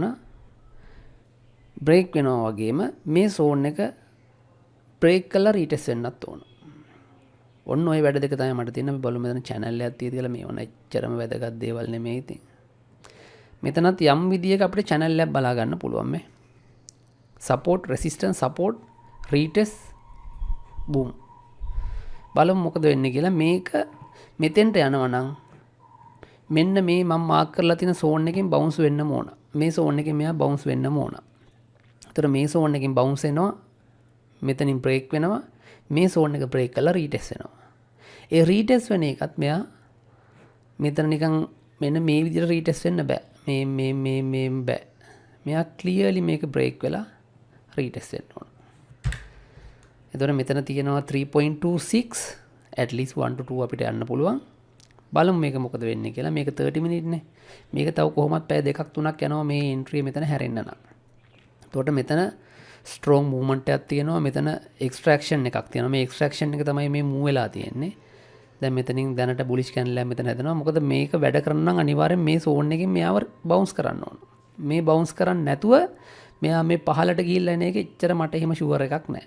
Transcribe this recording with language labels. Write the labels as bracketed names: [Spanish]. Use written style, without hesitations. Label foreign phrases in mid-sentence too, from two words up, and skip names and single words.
[Sinhala] break වෙනවා වගේම මේ zone එක break කරලා retest වෙන්නත් ඕන. ඔන්න ඔය වැඩ දෙක තමයි මට තියෙන. අපි බලමු මෙතන channel එකක් තියෙද කියලා. මේ වුණ එච්චරම වැදගත් දේවල් නෙමෙයි ඉතින්. මෙතනත් යම් විදියක අපිට channel එකක් බලා ගන්න පුළුවන් මේ. [English] support resistance support retest boom. [Sinhala] බලමු මොකද වෙන්නේ කියලා. මේක මෙතෙන්ට යනවා නම් මෙන්න මේ මම මාක් කරලා තියෙන zone එකෙන් bounce වෙන්න ඕන. මේ zone එකෙන් මෙයා bounce වෙන්න ඕන. ඒතර මේ zone එකෙන් bounce වෙනවා. මෙතනින් break වෙනවා. මේ zone එක break කරලා retest වෙනවා. ඒ retest වෙන එකත් මෙයා මෙතන නිකන් මෙන්න මේ විදිහට retest වෙන්න බෑ. මේ බෑ. මෙයා clearly මේක break වෙලා retest වෙන්න ඕන. එතකොට මෙතන තියෙනවා 3.26 [English] at least [Sinhala] 1 to 2 අපිට යන්න පුළුවන්. බලමු මේක මොකද වෙන්නේ කියලා. මේක 30 minute නේ. මේක තව කොහොමත් පැය දෙකක් තුනක් යනවා මේ entry මෙතන හැරෙන්න නම්. එතකොට මෙතන [English] strong movement [Sinhala] එකක් තියෙනවා. මෙතන extraction එකක් තියෙනවා. මේ extraction එක තමයි මේ move වෙලා තියෙන්නේ. දැන් මෙතනින් දැනට [English] bullish candle [Sinhala] එකක් මෙතන හැදෙනවා. මොකද මේක වැඩ කරන්න නම් අනිවාර්යෙන් මේ zone එකෙන් මෙයාව bounce කරන්න ඕන. මේ bounce කරන්නේ නැතුව මෙයා මේ පහළට ගිහිල්ලා එන එක එච්චර මට එහෙම sure එකක් නැහැ.